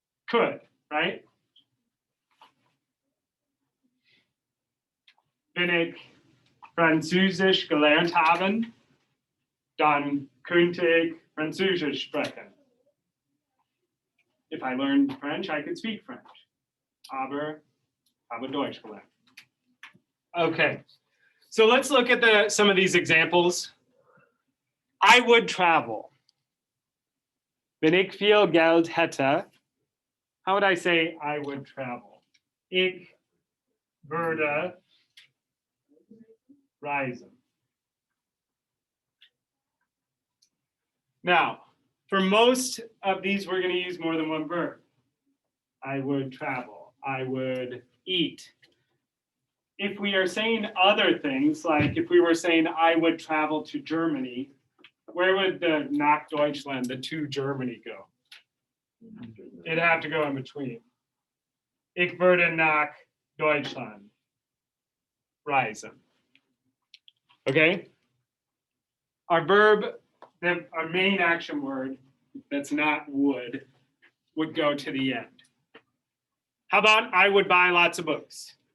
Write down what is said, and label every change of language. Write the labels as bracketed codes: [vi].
[en] Could, right? [de] Wenn ich Französisch gelernt haben, dann könnte ich Französisch sprechen. [en] If I learned French, I could speak French. [de] Aber habe Deutsch gelernt. [en] Okay, so let's look at some of these examples. I would travel. [de] Wenn ich viel Geld hätte, [en] how would I say I would travel? [de] Ich würde reisen. [en] Now, for most of these, we're going to use more than one verb. I would travel. I would eat. If we are saying other things, like if we were saying I would travel to Germany, where would the nach Deutschland, the to Germany go? It'd have to go in between. [de] Ich würde nach Deutschland reisen. [en] Okay? Our verb, our main action word that's not would go to the end. How about I would buy lots of books?